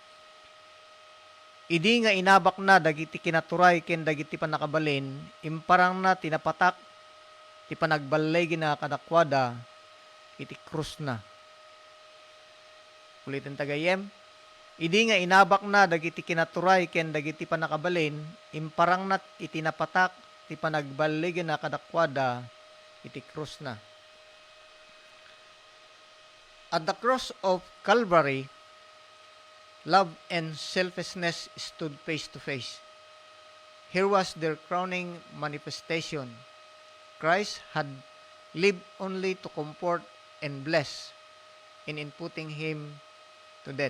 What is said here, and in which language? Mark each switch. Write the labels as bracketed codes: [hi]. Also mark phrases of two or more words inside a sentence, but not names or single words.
[ilo] Idi nga inabak na dagiti kinaturay ken dagiti panakabalin imparang na tinapatak ti panagbalay gina kadakwada iti krus na. Ulitin tagayem. Idi nga inabak na dagiti kinaturay ken dagiti panakabalin imparang nat itinapatak ti panagballig na kadakwada iti krus na. [en] At the cross of Calvary, love and selflessness stood face to face. Here was their crowning manifestation. Christ had lived only to comfort and bless in putting him to death.